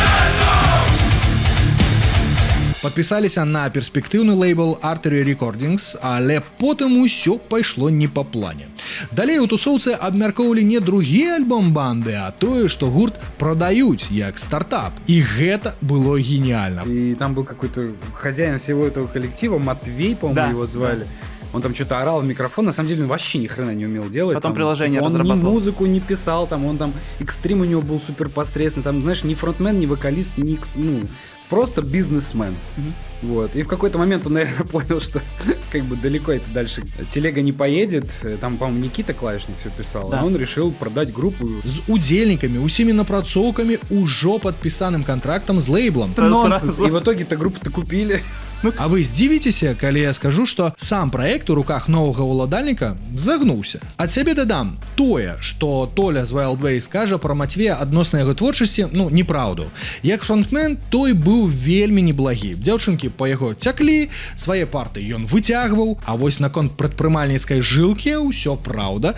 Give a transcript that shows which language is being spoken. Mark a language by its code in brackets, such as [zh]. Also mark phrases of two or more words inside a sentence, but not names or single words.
[be] Падпісаліся на перспектыўны лейбл Artery Recordings, але потым усё пайшло не па плане. Далей у тусоўцы абмяркоўвалі не другі альбом банды, а тое, што гурт прадаюць як стартап. І гэта [ru] было гениально. И там был какой-то хозяин всего этого коллектива, Матвей, по-моему, его звали. Он там что-то орал в микрофон, на самом деле он вообще ни хрена не умел делать. Потом там, приложение типа, он разрабатывал. ни музыку не писал, там, он там, экстрим у него был супер посредственный, там, знаешь, ни фронтмен, ни вокалист, ни, ну, просто бизнесмен. Вот. И в какой-то момент он, наверное, понял, что как бы далеко это дальше телега не поедет. Там, по-моему, Никита Клавишник все писал. Да. А он решил продать группу. [be] З удзельнікамі, усімі напрацоўкамі, ужо падпісаным контрактам з лейблам. [ru] Это нонсенс. сразу. И в итоге-то группу-то купили. [be] А вы здзівіцеся, калі я скажу, што сам праект у руках новага ўладальніка загнуўся. Ад сябе дадам тое, што Толя з Wildways кажа пра Матвея адносна яго творчасці, ну, неправду. Як фронтмен, той быў вельмі неблагі. Дзяўчынкі па яго цяклі, свае парты ён выцягваў, а вось наконт прадпрымальніцкай жылкі ўсё праўда.